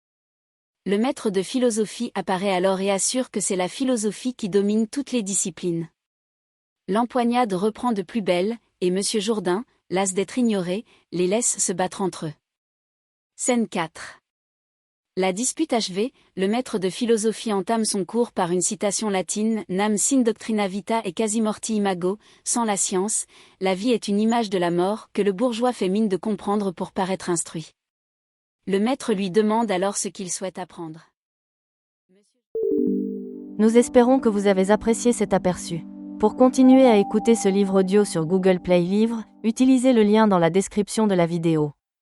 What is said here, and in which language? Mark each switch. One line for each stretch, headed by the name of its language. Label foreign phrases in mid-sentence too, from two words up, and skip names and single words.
French: Le maître de philosophie apparaît alors et assure que c'est la philosophie qui domine toutes les disciplines. L'empoignade reprend de plus belle, et Monsieur Jourdain, las d'être ignoré, les laisse se battre entre eux. Scène 4. La dispute achevée, le maître de philosophie entame son cours par une citation latine,
Latin: Nam sin doctrina vita et quasi morti imago,
French: sans la science, la vie est une image de la mort, que le bourgeois fait mine de comprendre pour paraître instruit. Le maître lui demande alors ce qu'il souhaite apprendre. Nous espérons que vous avez apprécié cet aperçu. Pour continuer à écouter ce livre audio sur Google Play Livres, utilisez le lien dans la description de la vidéo.